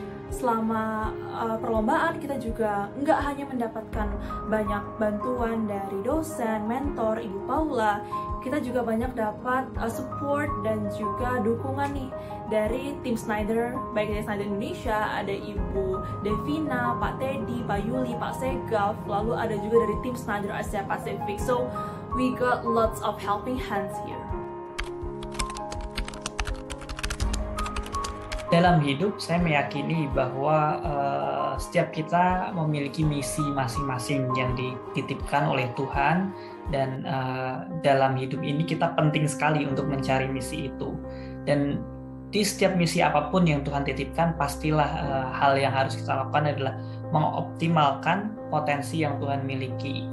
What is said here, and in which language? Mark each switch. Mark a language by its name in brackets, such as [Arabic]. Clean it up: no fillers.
[Indonesian] Selama perlombaan kita juga nggak hanya mendapatkan banyak bantuan dari dosen, mentor, Ibu Paula, kita juga banyak dapat support dan juga dukungan nih dari tim Snyder, baik dari Snyder Indonesia, ada Ibu Devina, Pak Teddy, Pak Yuli, Pak Segaf, lalu ada juga dari tim Snyder Asia Pacific. [English] So we got lots of helping hands here. [Indonesian] Dalam hidup, saya meyakini bahwa setiap kita memiliki misi masing-masing yang dititipkan oleh Tuhan, Dan dalam hidup ini kita penting sekali untuk mencari misi itu. Dan di setiap misi apapun yang Tuhan titipkan, pastilah hal yang harus kita lakukan adalah mengoptimalkan potensi yang Tuhan miliki.